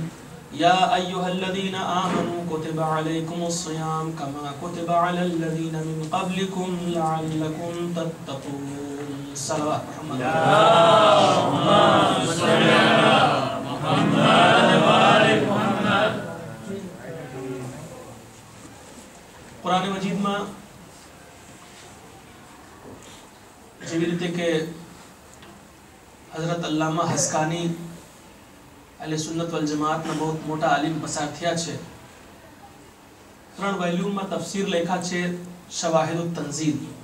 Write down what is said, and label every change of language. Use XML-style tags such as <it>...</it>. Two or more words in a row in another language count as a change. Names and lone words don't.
<ar>يا أيها الذين آمنوا كتب عليكم الصيام كما كتب على الذين من قبلكم لعلكم تتقون. صلوات محمد. اللهم صل على محمد وآل محمد.</ar> <gu>قرآن مجید માં જેવી રીતે કે હઝરત અલ્લામા હસ્કાની અહલે સુન્નત વલ જમાતના बहुत મોટા આલિમ પસાર થયા છે. 3 વોલ્યુમમાં તફસીર લખ્યા છે શવાહિદુત તંઝીલ.</gu>